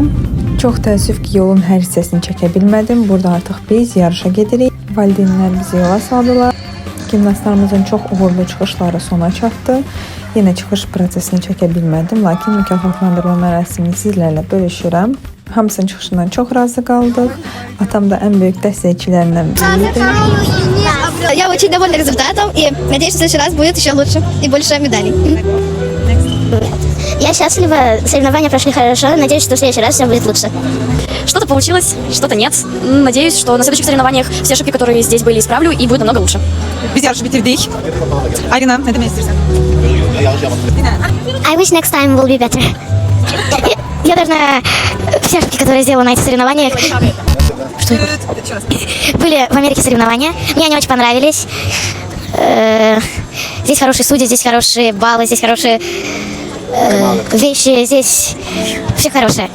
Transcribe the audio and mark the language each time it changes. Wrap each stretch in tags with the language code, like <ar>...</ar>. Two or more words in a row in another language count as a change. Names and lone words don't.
<az>Çok təəssüf ki yolun hər hissəsini çəkə bilmədim. Burada artıq biz yarışa gedirik. Valideynlər bizi yola saldılar. Gimnastlarımızın çox uğurlu çıxışları sona çatdı. Yine çıxış prosesini çəkə bilmədim. Lakin mükafatlandırma mərasimini sizlərlə bölüşürəm. Hamısının çıxışından çox razı qaldıq. Atam da</az> <tr>en büyük</tr> <az>dəstəkçilərindən biriydi.</az> <ru>Я очень довольна результатом и надеюсь, что в следующий раз будет еще лучше и больше медалей. Я счастлива, соревнования прошли хорошо, надеюсь, что в следующий раз все будет лучше. Что-то получилось, что-то нет. Надеюсь, что на следующих соревнованиях все ошибки, которые здесь были, исправлю и будет намного лучше.</ru> <az>Biz yarışı bitirdik.</az> <tr>Arina, ne demek istersen?</tr> <en>I wish next time will be better.</en> <ru>Я должна все ошибки, которые сделала на этих соревнованиях. Были в Америке соревнования, мне они очень понравились. Здесь хорошие судьи, здесь хорошие баллы, здесь хорошие вещи, здесь все хорошее.</ru>